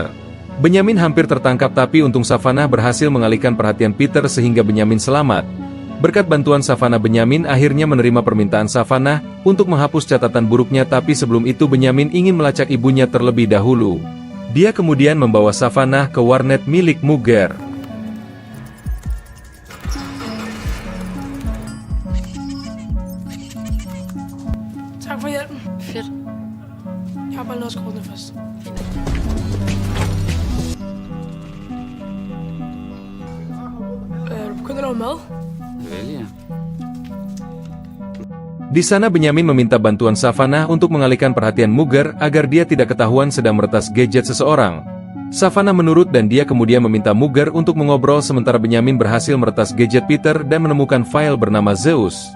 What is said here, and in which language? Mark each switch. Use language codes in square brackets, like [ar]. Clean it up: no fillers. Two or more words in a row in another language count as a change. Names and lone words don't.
[id] Benyamin hampir tertangkap, tapi untung Savannah berhasil mengalihkan perhatian Peter sehingga Benyamin selamat. Berkat bantuan Savannah, Benyamin akhirnya menerima permintaan Savannah untuk menghapus catatan buruknya, tapi sebelum itu Benyamin ingin melacak ibunya terlebih dahulu. Dia kemudian membawa Savannah ke warnet milik Mugger. [da] Tak for hjælpen. Fedt. Jeg har bare låst kortene først. Er du begyndt at lave mad? Vel, ja. [id] Di sana Benyamin meminta bantuan Savannah untuk mengalihkan perhatian Mugger agar dia tidak ketahuan sedang meretas gadget seseorang. Savannah menurut dan dia kemudian meminta Mugger untuk mengobrol, sementara Benyamin berhasil meretas gadget Peter dan menemukan file bernama Zeus.